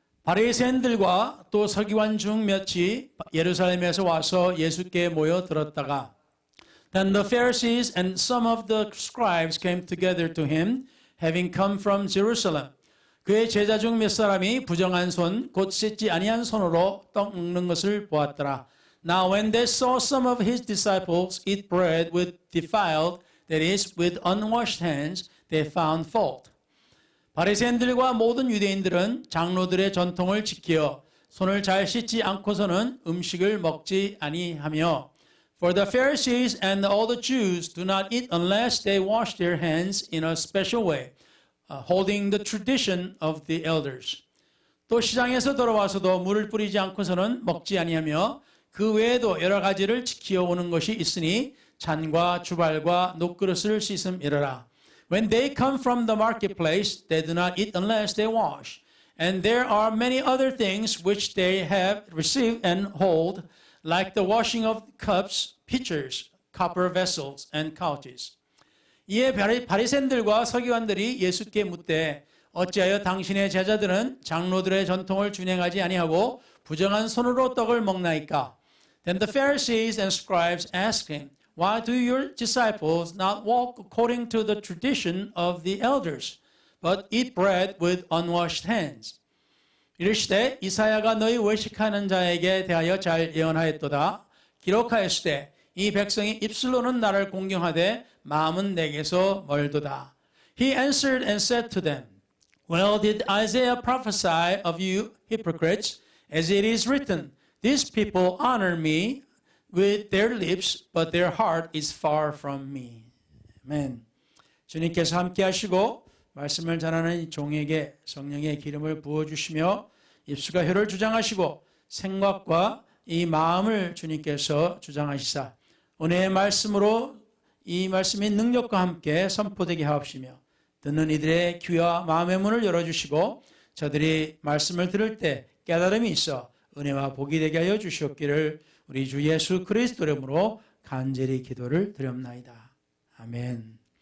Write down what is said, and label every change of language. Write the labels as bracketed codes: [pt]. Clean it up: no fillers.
[ko] 바리새인들과 또 서기관 중 몇이 예루살렘에서 와서 예수께 모여 들었다가 [en] Then the Pharisees and some of the scribes came together to him, having come from Jerusalem. [ko] 그의 제자 중 몇 사람이 부정한 손, 곧 씻지 아니한 손으로 떡 먹는 것을 보았더라. [en] Now when they saw some of his disciples eat bread with defiled, that is, with unwashed hands, they found fault. [ko] 바리새인들과 모든 유대인들은 장로들의 전통을 지켜 손을 잘 씻지 않고서는 음식을 먹지 아니하며 [en] For the Pharisees and all the Jews do not eat unless they wash their hands in a special way, holding the tradition of the elders. [ko] 또 시장에서 돌아와서도 물을 뿌리지 않고서는 먹지 아니하며 그 외에도 여러 가지를 지켜오는 것이 있으니 잔과 주발과 녹그릇을 씻음이러라. [en] When they come from the marketplace, they do not eat unless they wash. And there are many other things which they have received and hold, like the washing of cups, pitchers, copper vessels, and couches. [ko] 이에 바리새인들과 서기관들이 예수께 묻되 어찌하여 당신의 제자들은 장로들의 전통을 준행하지 아니하고 부정한 손으로 떡을 먹나이까? [en] Then the Pharisees and scribes asked him, Why do your disciples not walk according to the tradition of the elders, but eat bread with unwashed hands? [ko] 이르시되 이사야가 너희 외식하는 자에게 대하여 잘 예언하였도다. 기록하였으되 이 백성이 입술로는 나를 공경하되 마음은 내게서 멀도다. [en] He answered and said to them, Well did Isaiah prophesy of you hypocrites, as it is written, These people honor me with their lips, but their heart is far from me. [ko] 아멘. 주님께서 함께 하시고 말씀을 전하는 종에게 성령의 기름을 부어주시며 입술과 혀를 주장하시고 생각과 이 마음을 주님께서 주장하시사 은혜의 말씀으로 이 말씀이 능력과 함께 선포되게 하옵시며 듣는 이들의 귀와 마음의 문을 열어주시고 저들이 말씀을 들을 때 깨달음이 있어 은혜와 복이 되게 하여 주시옵기를 우리 주 예수 그리스도 이름으로 간절히 기도를 드렸나이다. 아멘.